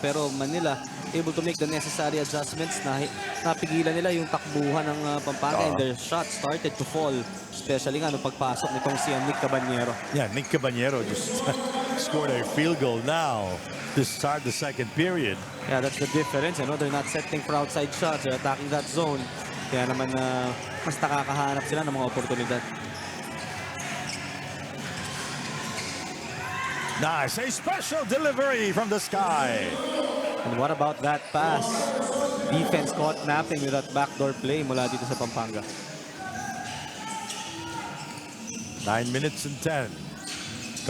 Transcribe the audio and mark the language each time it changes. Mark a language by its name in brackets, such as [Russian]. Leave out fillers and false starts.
[Filipino] Pero [English] Manila able to make the necessary adjustments [Filipino] na napigilan nila yung takbuhan ng [English] Pampanga and their shot started to fall. [Filipino] Especially nga nung pagpasok nitong si Nick Cabanyero. [English] Yeah, Nick Cabanyero just scored a field goal now to start the second period. Yeah, that's the difference. You know, they're not setting for outside shots. They're attacking that zone. [Filipino] Kaya naman mas nakakahanap sila ng mga oportunidad. [English] Nice, a special delivery from the sky. And what about that pass? Defense caught napping with that backdoor play [Filipino] mula dito sa [English] Pampanga. 9 minutes and 10.